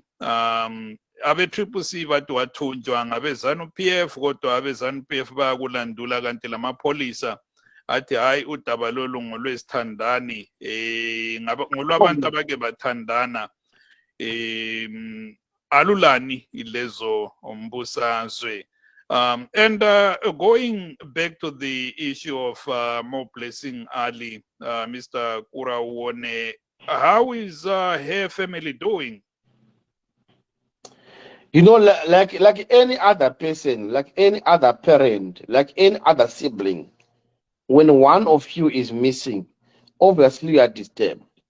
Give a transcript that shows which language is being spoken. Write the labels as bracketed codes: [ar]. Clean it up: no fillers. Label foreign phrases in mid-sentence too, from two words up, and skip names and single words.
[nd] Abe-Triple C bathi wathunjwa ngabe-ZANU-PF, kodwa abe-ZANU-PF bayakulandula kanti lamapholisa athi hayi udaba lolu ngolwesithandani ngolwabantu abake bathandana alulani ilezo ombusazwe. [en] And going back to the issue of Mo Blessing Ali, Mr. Kurauone, how is her family doing? You know, like any other person, like any other parent, like any other sibling, when one of you is missing, obviously you are disturbed.